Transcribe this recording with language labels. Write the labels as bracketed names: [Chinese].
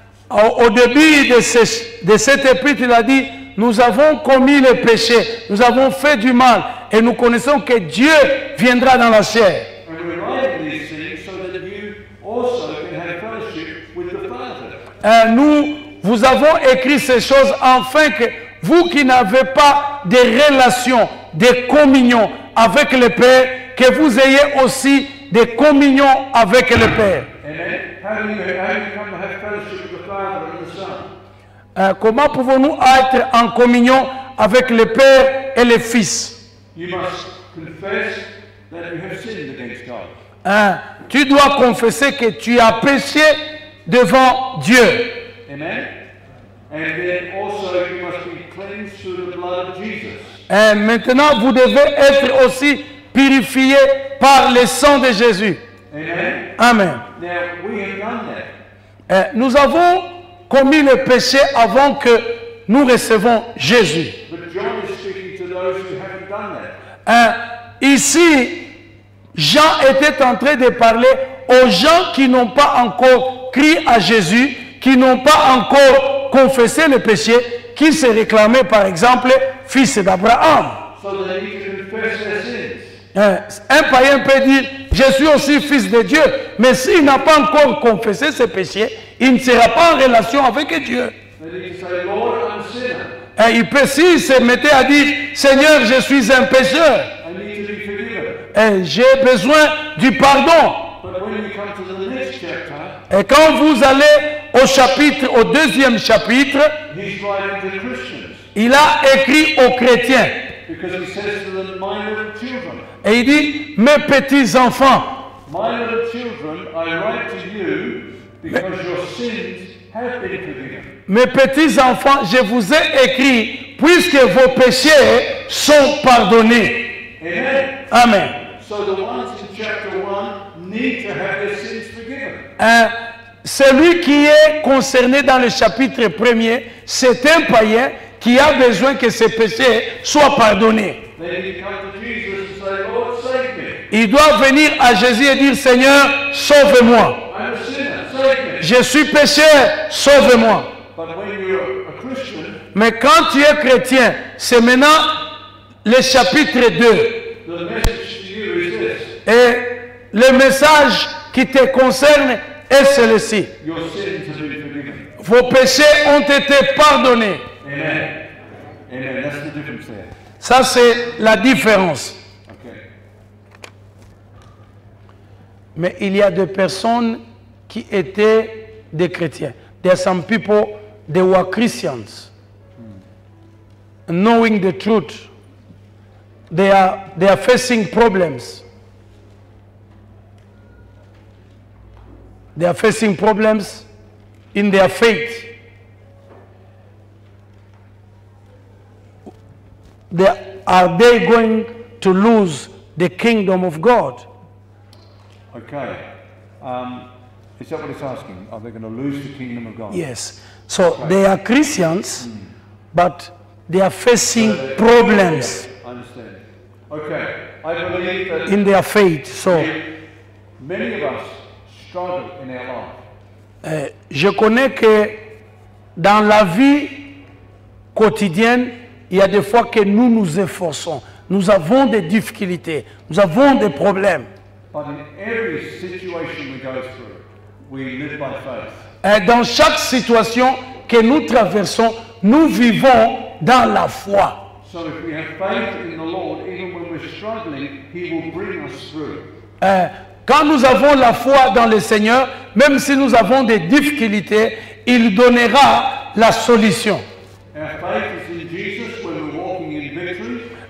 [French] Au début de cet épître, il a dit, nous avons commis le péché, nous avons fait du mal, et nous connaissons que Dieu viendra dans la chair. [English] And we're writing these things so that you also can have fellowship with the Father. [French] Nous vous avons écrit ces choses afin que vous qui n'avez pas de relation, de communion avec le Père, que vous ayez aussi des communions avec le Père. [English] Amen. How do you come to have fellowship with the Father and the Son? [French] Comment pouvons-nous être en communion avec le Père et le Fils? [English] You must confess that you have sinned against God. [French] Tu dois confesser que tu as péché devant Dieu. [English] Amen. And then also you must be cleansed through the blood of Jesus. [French] Maintenant, vous devez être aussi purifié par le sang de Jésus. [English] Amen. Amen. Now we have done that. [French] Nous avons commis le péché avant que nous recevons Jésus. [English] But John is speaking to those who haven't done that. [French] Ici, Jean était en train de parler aux gens qui n'ont pas encore crié à Jésus, qui n'ont pas encore confessé le péché, qui se réclamaient par exemple fils d'Abraham. [English] So they need to confess their sins. [French] Un païen peut dire, je suis aussi fils de Dieu, mais s'il n'a pas encore confessé ses péchés, il ne sera pas en relation avec Dieu. [English] They need to say, Lord, I'm a sinner. [French] Il peut, s'il se mettait à dire, Seigneur, je suis un pécheur, [English] I need to be forgiven. [French] j'ai besoin du pardon. [English] But when we come to the next chapter, [French] Et quand vous allez au deuxième chapitre, [English] he's writing to Christians. [French] il a écrit aux chrétiens. [English] Because he says to them, my little children. [French] Et il dit, mes petits enfants, [English] My little children, I write to you because your sins have been forgiven. [French] mes petits enfants, je vous ai écrit puisque vos péchés sont pardonnés. [English] Amen. Amen. So the ones in chapter 1 need to have their sins forgiven. [French] Celui qui est concerné dans le chapitre premier, c'est un païen qui a besoin que ses péchés soient pardonnés. [English] They need to come to Jesus and say, Lord, save me. [French] Il doit venir à Jésus et dire, Seigneur, sauve-moi. [English] I'm a sinner, save me. [French] Je suis pécheur, sauve-moi. [English] But when you're a Christian, [French] Mais quand tu es chrétien, c'est maintenant le chapitre 2. [English] the message to you is this. [French] Et le message qui te concerne est celui-ci. [English] Your sins have been forgiven. [French] Vos péchés ont été pardonnés. [English] Amen. Amen. That's the difference there. [French] Ça, c'est la différence. [English] Okay. [French] Mais il y a des personnes qui étaient des chrétiens. [English] There are some people, they were Christians. Knowing the truth. They are facing problems. They are facing problems in their faith. Are they going to lose the kingdom of God? Okay. Is that what it's asking? Are they going to lose the kingdom of God? Yes. So they are Christians, but they are facing problems I understand. Okay. I believe that in their faith. So many of us struggle in our life. [French] je connais que dans la vie quotidienne, il y a des fois que nous nous efforçons. Nous avons des difficultés. Nous avons des problèmes. [English] But in every situation we go through, we live by faith. [French] Dans chaque situation que nous traversons, nous vivons dans la foi. [English] So if we have faith in the Lord, even when we're struggling, He will bring us through. [French] Quand nous avons la foi dans le Seigneur, même si nous avons des difficultés, il donnera la solution. [English] Our faith is in Jesus when we're walking in victory.